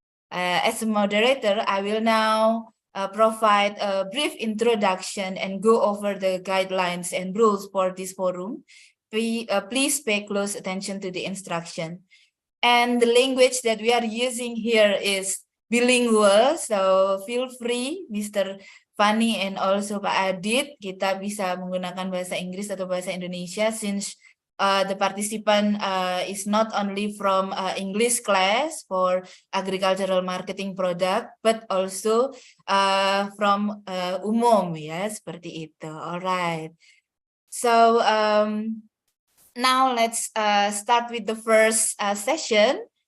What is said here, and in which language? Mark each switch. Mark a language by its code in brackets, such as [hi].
[en] As a moderator, I will now provide a brief introduction and go over the guidelines and rules for this forum. Please pay close attention to the instruction. And the language that we are using here is bilingual, so feel free, Mr. [id] Fani [en] and also [id] Pak Adit, kita bisa menggunakan bahasa Inggris atau bahasa Indonesia since [en] the participant is not only from English class for agricultural marketing product, but also from [id] umum, ya, seperti itu. [en] Alright. So now let's start with the first session.